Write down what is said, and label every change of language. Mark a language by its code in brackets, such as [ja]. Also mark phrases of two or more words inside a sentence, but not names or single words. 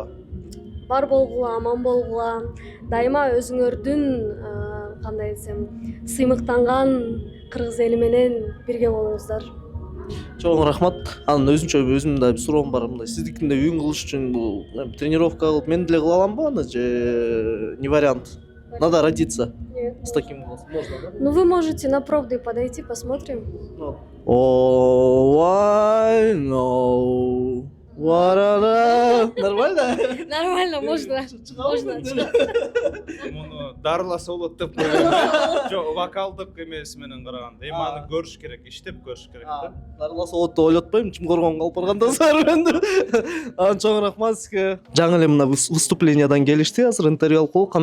[ky] Бар болгула, аман болгула. Дайыма өзүңөрдүн кандай десем, сыймыктанган кыргыз эли менен бирге болуңуздар. Чоң рахмат. Анан өзүмдүн да бир суроом бар. Мындай сиздикинде үйүн кылыш үчүн бул тренировка кылып мен деле кыла аламбы аны же [ru] не вариант? Надо родиться с таким голосом. Можно, да? Ну вы можете на пробы подойти, посмотрим. [en] Oh, I know what I love. [ru] Нормально? Нормально, можно. [ky] Муну дарыласа болот деп коём. Жок, вокалдык эмес менен караганда. Эми аны көрүш керек, иштеп көрүш керек да. Дарыласа болот деп ойлотпойм, Чумкоргонго алып барганда сарбенди. Анан чоң рахмат сизге. Жаңы эле мына выступлениядан келишти, азыр интервью алып коелу.